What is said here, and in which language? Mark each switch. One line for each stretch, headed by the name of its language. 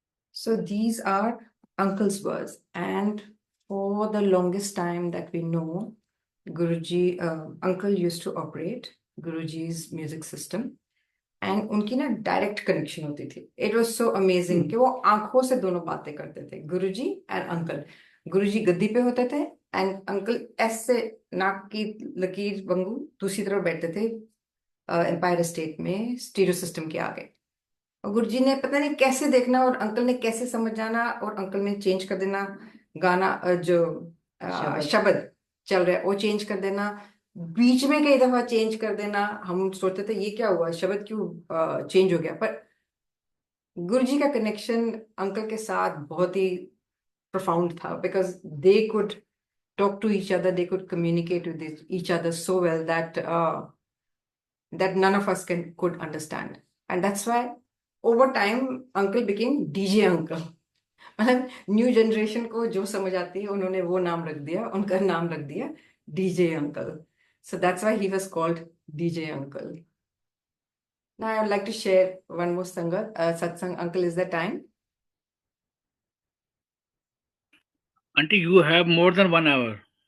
English: So these are uncle's words, and for the longest time that we know, uncle used to operate Guruji's music system, and
Hindi: उनकी ना direct connection होती थी.
English: It was so amazing
Hindi: कि वो आंखों से दोनों बातें करते थे, गुरुजी एंड अंकल. गुरुजी गद्दी पे होते थे एंड अंकल ऐसे नाक की लकीर वांगू दूसरी तरफ बैठते थे एम्पायर स्टेट में स्टीरियो सिस्टम के आगे. और गुरुजी ने पता नहीं कैसे देखना और अंकल ने कैसे समझ जाना और अंकल ने चेंज कर देना गाना, जो शब्द चल रहा है वो चेंज कर देना, बीच में कई दफा चेंज कर देना. हम सोचते थे ये क्या हुआ, शब्द क्यों चेंज हो गया, पर गुरुजी का कनेक्शन अंकल के साथ बहुत ही
English: profound था, because they could talk to each other, they could communicate with each other so well that none of us could understand. And that's why over time uncle became DJ uncle.
Hindi: मतलब new generation को जो समझ आती है उन्होंने वो नाम रख दिया, उनका नाम रख दिया DJ uncle.
English: So that's why he was called DJ uncle. Now I would like to share one more satsang. Uncle, is there time? Auntie, you have more than 1 hour.